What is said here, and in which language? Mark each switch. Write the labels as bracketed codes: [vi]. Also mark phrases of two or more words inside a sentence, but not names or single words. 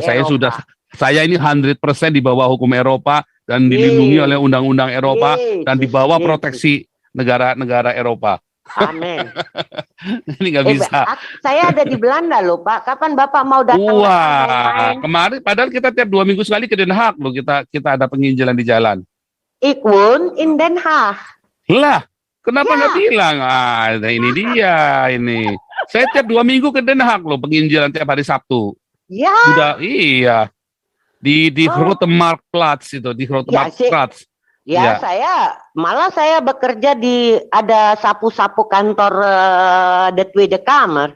[id] Saya ini 100% di bawah hukum Eropa dan dilindungi oleh undang-undang Eropa dan di bawah proteksi negara-negara Eropa. Amin. Ini nggak bisa. Saya ada di Belanda loh Pak. Kapan Bapak mau datang? Wah, kemarin padahal kita tiap 2 minggu sekali ke Den Haag loh. Kita ada penginjilan di jalan. [nl] Ik woon in Den Haag. [id] Lah. Kenapa nggak bilang? Ini dia ini. Saya tiap 2 minggu ke Den Haag loh, penginjilan tiap hari Sabtu. Ya. Sudah, iya. Di Grote Marktplaats itu, di Grote Marktplaats. Ya, saya bekerja di ada sapu-sapu kantor de Tweede Kamer.